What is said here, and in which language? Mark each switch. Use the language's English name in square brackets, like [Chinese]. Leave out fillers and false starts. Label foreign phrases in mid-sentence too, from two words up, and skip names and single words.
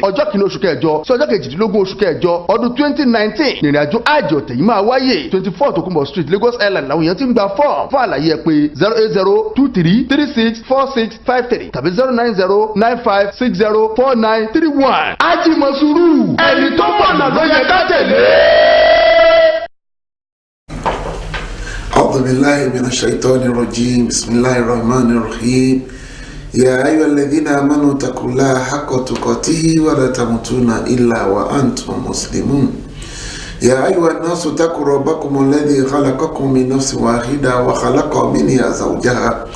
[Yoruba] Ọjọ́ kìíní oṣù kẹjọ sí ọjọ́ kejìdínlógún oṣù kẹjọ ọdún 2019. Ìrìnàjò Hajj ọ̀tẹ̀ yìí máa wáyé 24 Tokunbo Street, Lagos Island làwọn èèyàn ti ń gba fọ́ọ̀mù. Fún àlàyé ẹ pé 08023364653 tàbí 09095604931. Ajimosuru ẹni tó mọ̀nà ló yẹ ká tẹ̀lé. [Arabic] أعوذ بالله من الشيطان الرجيم بسم الله الرحمن الرحيم يا أيها الذين آمنوا اتقوا الله حق تقاته ولا تموتن إلا وأنتم مسلمون يا أيها الناس اتقوا ربكم الذي خلقكم من نفس واحدة وخلق منها زوجها